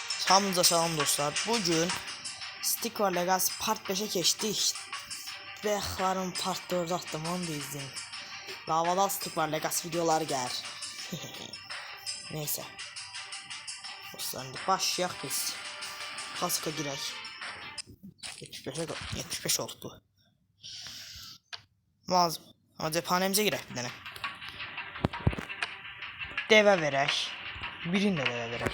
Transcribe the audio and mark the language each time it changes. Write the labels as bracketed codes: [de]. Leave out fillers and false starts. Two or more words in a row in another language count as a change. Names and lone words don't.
[az] Hamınıza salam dostlar. [tr] Bugün Stick War Legacy Part 5'e geçtik. Bexların Part 4 attım, onu da izleyin. [az] Lavada Stick War Legacy videoları gəlir. Neyse. Dostlar, başlayaq biz. Klasika girək. 75 oldu. Lazım. Ama cephanemize girək bir dənə. Devə verək. Birini də devə verək.